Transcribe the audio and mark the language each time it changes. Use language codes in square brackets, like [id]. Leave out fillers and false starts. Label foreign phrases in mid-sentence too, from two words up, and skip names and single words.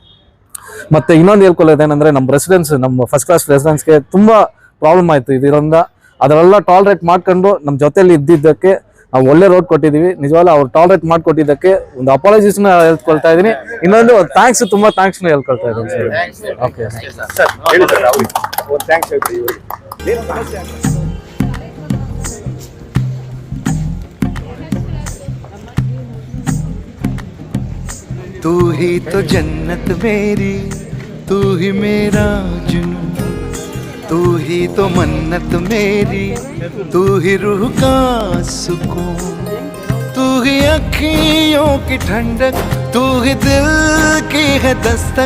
[kn] ಮತ್ತು ಇನ್ನೊಂದು ಹೇಳ್ಕೊಳ್ಳೋದೇನೆಂದರೆ ನಮ್ಮ [en] first class [kn] ರೆಸಿಡೆನ್ಸ್ಗೆ ತುಂಬ ಪ್ರಾಬ್ಲಮ್ ಆಯಿತು ಇದರಿಂದ. ಅದರೆಲ್ಲ ಟಾಲರೇಟ್ ಮಾಡ್ಕೊಂಡು ನಮ್ಮ ಜೊತೆಯಲ್ಲಿ ಇದ್ದಿದ್ದಕ್ಕೆ ನಾವು ಒಳ್ಳೆ ರೋಡ್ ಕೊಟ್ಟಿದ್ದೀವಿ. ನಿಜವಾಗ್ಲೂ ಅವ್ರು ಟಾಲರೇಟ್ ಮಾಡಿಕೊಟ್ಟಿದ್ದಕ್ಕೆ ಒಂದು ಅಪಾಲಜೀಸ್ನ ಹೇಳ್ಕೊಳ್ತಾ ಇದ್ದೀನಿ. ಇನ್ನೊಂದು ತುಂಬ ಥ್ಯಾಂಕ್ಸ್ನ ಹೇಳ್ಕೊಳ್ತಾ ಇದ್ದೀನಿ ಸರ್. ಓಕೆ [hi] तू ही तो जन्नत मेरी, तू ही मेरा जुनून, तू ही तो मन्नत मेरी, तू ही रूह का सुकून, तू ही अखियों की ठंडक, तू ही दिल की है दस्तक.